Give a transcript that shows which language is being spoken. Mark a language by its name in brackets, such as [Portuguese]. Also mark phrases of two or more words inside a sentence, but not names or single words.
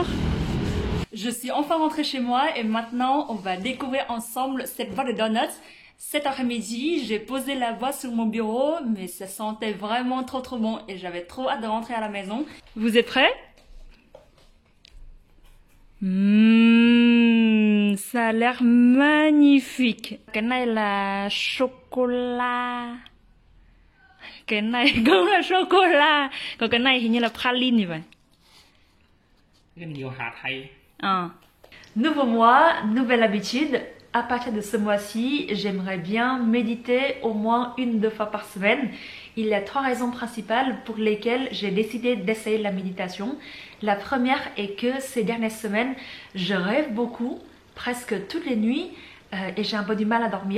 [French] Je suis enfin rentrée chez moi et maintenant on va découvrir ensemble cette boîte de donuts. Cet après-midi, j'ai posé la boîte sur mon bureau, mais ça sentait vraiment trop bon et j'avais trop hâte de rentrer à la maison. Vous êtes prêts? Ça a l'air magnifique. [Vietnamese] Cái này là chocolat. Cái này cũng là sô-cô-la. Còn cái này hình như là praline như vậy. Nhiều hạt hay. [French] Nouveau mois, nouvelle habitude. À partir de ce mois-ci, j'aimerais bien méditer au moins 1-2 fois par semaine. Il y a 3 raisons principales pour lesquelles j'ai décidé d'essayer la méditation. La première est que ces dernières semaines, je rêve beaucoup, presque toutes les nuits, et j'ai un peu du mal à dormir.